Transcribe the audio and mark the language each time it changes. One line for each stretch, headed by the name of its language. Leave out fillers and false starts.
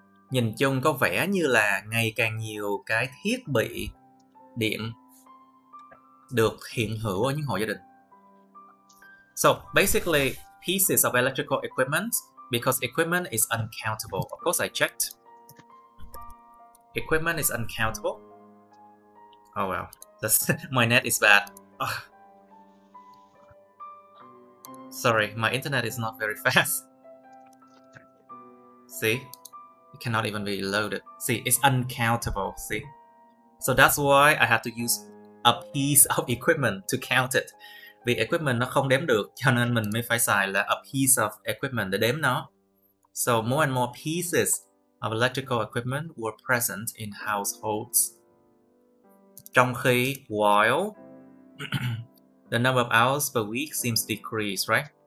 Vietnamese: Nhìn chung có vẻ như là ngày càng nhiều cái thiết bị điện được hiện hữu ở những hộ gia đình.
English: So basically, pieces of electrical equipment, because equipment is uncountable. Of course, I checked. Equipment is uncountable. Oh well, my net is bad. Sorry, my internet is not very fast. See? It cannot even be loaded. See, it's uncountable, see? So that's why I have to use a piece of equipment to count it.
Vietnamese: Vì equipment nó không đếm được, cho nên mình mới phải xài là
English: a piece of equipment
Vietnamese: để đếm nó.
English: So more and more pieces of electrical equipment were present in households.
Vietnamese: Trong khi,
English: while the number of hours per week seems to decrease, right?